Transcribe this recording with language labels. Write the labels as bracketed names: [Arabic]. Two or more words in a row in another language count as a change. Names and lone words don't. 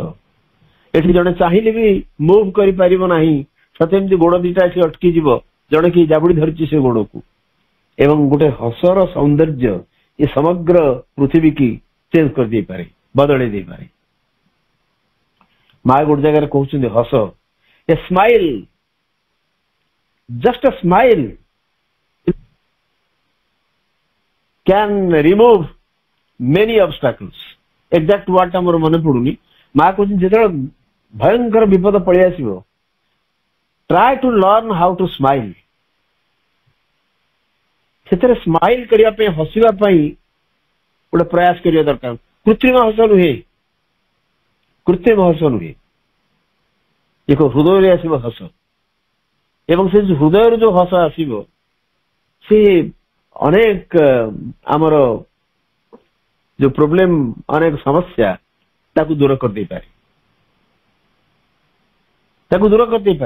[Odia] ଏଠି ଜଣେ ଚାହିଁଲେ ବି ମୁଭ୍ କରିପାରିବ ନାହିଁ, ସେମିତି ଗୋଡ ଦିଟା ଏଠି ଅଟକି ଯିବ, ଜଣେ କି ଜାବୁଡି ଧରିଛି ସେ ଗୋଡକୁ। ଏବଂ ଗୋଟେ ହସର ସୌନ୍ଦର୍ଯ୍ୟ ଏ ସମଗ୍ର ପୃଥିବୀ କି ଚେଞ୍ଜ କରିଦେଇପାରେ, ବଦଳେଇ ଦେଇପାରେ। ମା ଗୋଟେ ଜାଗାରେ କହୁଛନ୍ତି ହସ, ଏ ସ୍ମାଇଲ, [English] just a smile can remove many obstacles. Exact word [Odia] ଟା ମୋର ମନେ ପଡୁନି। ମା କହୁଛନ୍ତି ଯେତେବେଳେ ଭୟଙ୍କର ବିପଦ ପଳେଇ ଆସିବ, [English] try to learn how to smile. [Odia] ସେଥିରେ ସ୍ମାଇଲ କରିବା ପାଇଁ, ହସିବା ପାଇଁ ଗୋଟେ ପ୍ରୟାସ କରିବା ଦରକାର। କୃତ୍ରିମ ହସ ନୁହେଁ, କୃତ୍ରିମ ହସ ନୁହେଁ, ଏକ ହୃଦୟରେ ଆସିବ ହସ। ଏବଂ ସେ ହୃଦୟରୁ ଯୋଉ ହସ ଆସିବ ସେ ଅନେକ ଆମର ଯୋଉ ପ୍ରୋବ୍ଲେମ, ଅନେକ ସମସ୍ୟା ତାକୁ ଦୂର କରିଦେଇପାରେ, ତାକୁ ଦୂର କରିଦେଇପାରେ।